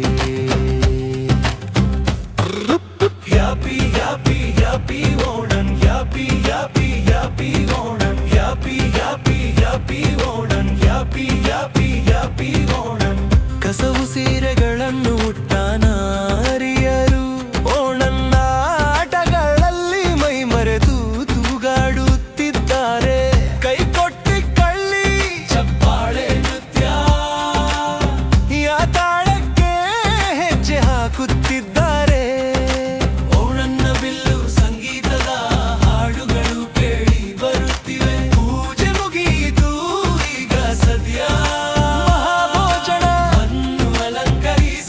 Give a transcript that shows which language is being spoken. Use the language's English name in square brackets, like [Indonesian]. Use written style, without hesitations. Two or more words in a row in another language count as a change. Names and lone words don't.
[English] Happy happy happy Onam happy happy happy Onam happy happy happy Onam happy happy happy Onam. [Kannada] ಕಸವು ಸೀರೆಗಳನ್ನು ಉಟ್ಟ ನಾರಿಯರು ಓಣಂನ ಆಟಗಳಲ್ಲಿ ಮೈ ಮರೆತು ತೂಗಾಡುತ್ತಿದ್ದಾರೆ. ಕೈ ಕೊಟ್ಟಿ ಕಳ್ಳಿ ಚಪ್ಪಾಳೆ ನೃತ್ಯ, ಯಾ ತಾಳಕ್ಕೆ ಹೆಜ್ಜೆ ಹಾಕುತ್ತಿದ್ದಾರೆ. ಓಣನ್ನ ಬಿಲ್ಲು ಸಂಗೀತದ ಹಾಡುಗಳು ಕೇಳಿ ಬರುತ್ತಿವೆ. ಪೂಜೆ ಮುಗಿಯಿತು ಈಗ ಸದ್ಯ, ಮಹಾಭೋಜನ ಅನ್ನು ಅಲಂಕರಿಸಿ